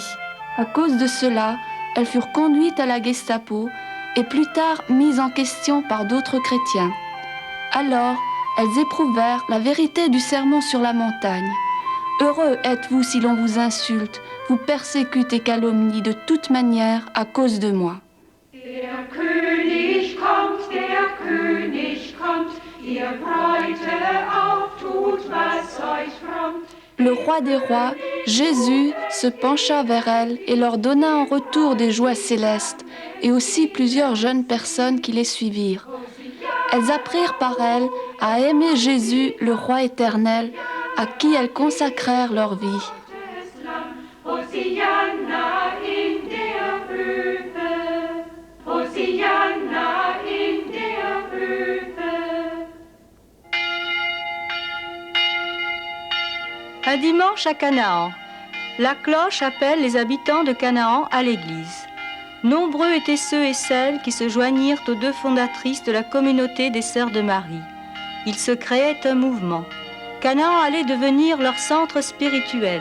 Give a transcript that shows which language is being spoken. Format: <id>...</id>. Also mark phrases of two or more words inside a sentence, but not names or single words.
<fr>À cause de cela, elles furent conduites à la Gestapo et plus tard mises en question par d'autres chrétiens. Alors, elles éprouvèrent la vérité du sermon sur la montagne. Heureux êtes-vous si l'on vous insulte, vous persécute et calomnie de toute manière à cause de moi.</fr> <de>Der König kommt, ihr Bräute auftut, was euch frommt.</de> <fr>Le roi des rois, Jésus, se pencha vers elles et leur donna en retour des joies célestes, et aussi plusieurs jeunes personnes qui les suivirent. Elles apprirent par elles à aimer Jésus, le roi éternel, à qui elles consacrèrent leur vie.</fr> <de>Hosianna in der Höhe, Hosianna in der Höhe.</de> <fr>Un dimanche à Canaan. La cloche appelle les habitants de Canaan à l'église. Nombreux étaient ceux et celles qui se joignirent aux deux fondatrices de la communauté des Sœurs de Marie. Il se créait un mouvement. Canaan allait devenir leur centre spirituel.</fr>